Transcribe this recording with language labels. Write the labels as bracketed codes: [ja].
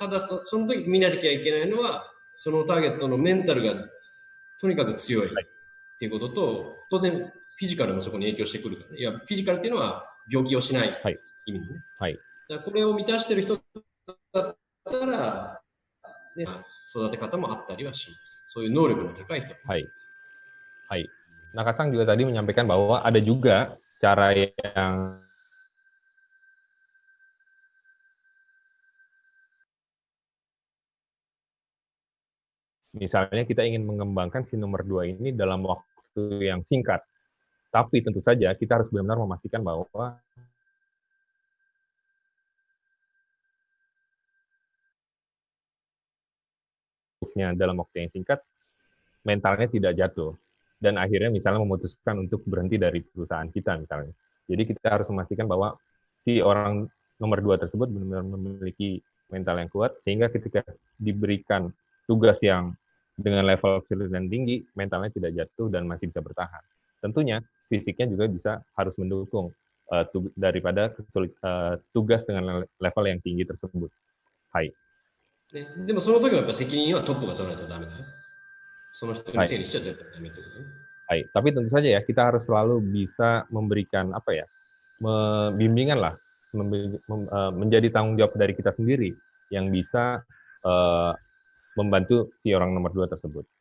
[ja] ただその時見なきゃいけないのは、そのターゲットのメンタルがとにかく強いっていうことと、当然フィジカルもそこに影響してくるから、ね、いやフィジカルっていうのは病気をしない意味でね。はい。だからこれを満たしてる人だったら、ね、育て方もあったりはします。そういう能力の高い人。はい。はい。 [id] Nakasang juga tadi menyampaikan bahwa ada juga cara yang misalnya kita ingin mengembangkan si nomor 2 ini dalam waktu yang singkat. Tapi tentu saja kita harus benar-benar memastikan bahwa dalam waktu yang singkat, mentalnya tidak jatuh. Dan akhirnya misalnya memutuskan untuk berhenti dari perusahaan kita misalnya. Jadi kita harus memastikan bahwa si orang nomor 2 tersebut benar-benar memiliki mental yang kuat, sehingga ketika diberikan tugas yang dengan level kesulitan tinggi, mentalnya tidak jatuh dan masih bisa bertahan. Tentunya fisiknya juga bisa harus mendukung daripada tugas dengan level yang tinggi tersebut. [ja] Hai. ね、でもその時はやっぱ責任はトップが取らないとダメだよ。その人にせいにしちゃ絶対ダメってことね。はい. [id] Tapi tentu saja ya, kita harus selalu bisa memberikan apa ya, bimbingan lah, menjadi tanggung jawab dari kita sendiri yang bisa membantu si orang nomor 2 tersebut.